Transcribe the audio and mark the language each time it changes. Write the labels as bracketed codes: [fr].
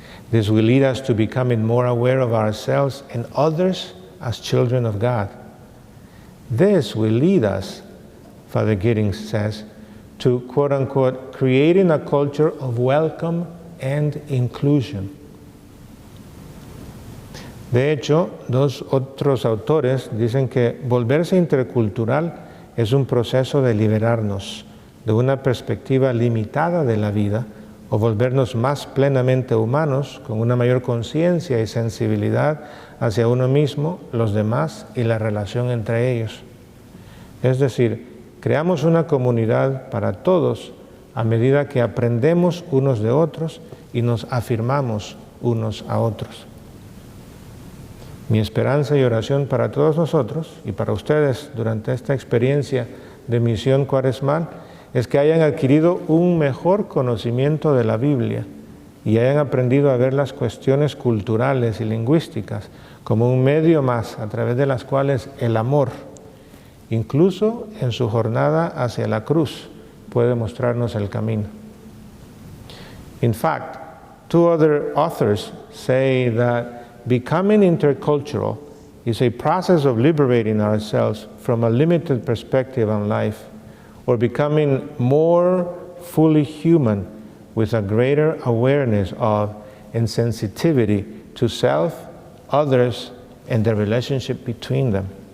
[en] This will lead us to becoming more aware of ourselves and others as children of God. This will lead us, Father Giddens says, to quote-unquote creating a culture of welcome and inclusion. [es] De hecho, dos otros autores dicen que volverse intercultural es un proceso de liberarnos de una perspectiva limitada de la vida o volvernos más plenamente humanos con una mayor conciencia y sensibilidad hacia uno mismo, los demás y la relación entre ellos. Es decir, creamos una comunidad para todos a medida que aprendemos unos de otros y nos afirmamos unos a otros. Mi esperanza y oración para todos nosotros y para ustedes durante esta experiencia de misión cuaresmal es que hayan adquirido un mejor conocimiento de la Biblia y hayan aprendido a ver las cuestiones culturales y lingüísticas como un medio más a través de las cuales el amor, incluso en su jornada hacia la cruz, puede mostrarnos el camino. [en] In fact, two other authors say that becoming intercultural is a process of liberating ourselves from a limited perspective on life, or becoming more fully human with a greater awareness of and sensitivity to self, others, and the relationship between them.